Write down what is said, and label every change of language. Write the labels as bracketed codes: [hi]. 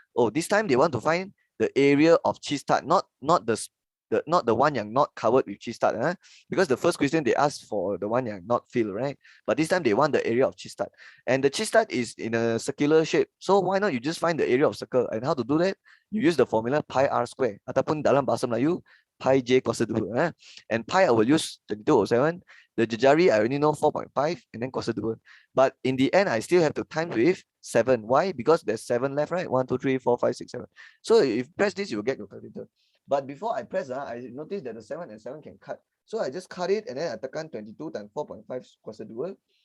[en] Oh, this time they want to find the area of cheese tart, not the one [ms] yang [en] not covered with cheese tart. Because the first question they asked for the one [ms] yang [en] not filled, right? But this time they want the area of cheese tart. And the cheese tart is in a circular shape. So why not you just find the area of circle? And how to do that? You use the formula pi r square. [ms] Ataupun dalam bahasa Melayu, pi j kuasa 2. [en] And pi I will use 22/7. The jejari I only know 4.5 and then [ms] kuasa 2. [en] But in the end, I still have to time with 7. Why? Because there's 7 left, right? 1, 2, 3, 4, 5, 6, 7. So if you press this, you will get your calculator. But before I press, I noticed that the 7 and 7 can cut. So I just cut it and then I [ms] tekan 22 [en] times 4.5 [ms] kuasa 2.